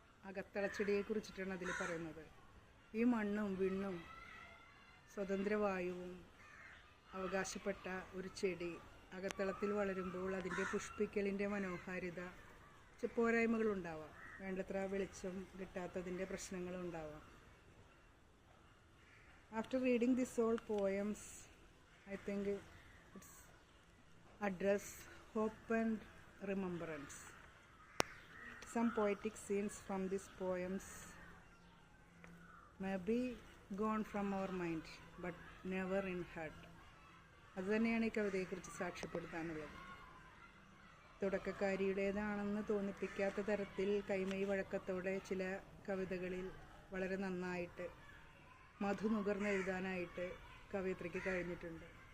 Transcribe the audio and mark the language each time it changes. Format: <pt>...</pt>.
<ml>അകത്തളച്ചെടിയെക്കുറിച്ചിട്ടാണ് അതിൽ പറയുന്നത്. ഈ മണ്ണും വിണ്ണും സ്വതന്ത്രവായുവും അവകാശപ്പെട്ട ഒരു ചെടി അകത്തളത്തിൽ വളരുമ്പോൾ അതിൻ്റെ പുഷ്പിക്കലിൻ്റെ മനോഹാരിത പോരായ്മകളുണ്ടാവാം. വേണ്ടത്ര വെളിച്ചം കിട്ടാത്തതിൻ്റെ പ്രശ്നങ്ങളുണ്ടാവാം.</ml> <en>After reading these all poems, I think it's address hope and remembrance. Some poetic scenes from these poems may be gone from our mind, but never in heart.</en> <ml>അതുതന്നെയാണ് ഈ കവിതയെക്കുറിച്ച് സാക്ഷ്യപ്പെടുത്താനുള്ളത്. തുടക്കക്കാരിയുടേതാണെന്ന് തോന്നിപ്പിക്കാത്ത തരത്തിൽ കൈമൈ വഴക്കത്തോടെ ചില കവിതകളിൽ വളരെ നന്നായിട്ട് മധു നുകർന്നെഴുതാനായിട്ട് കവയിത്രിക്ക് കഴിഞ്ഞിട്ടുണ്ട്.</ml>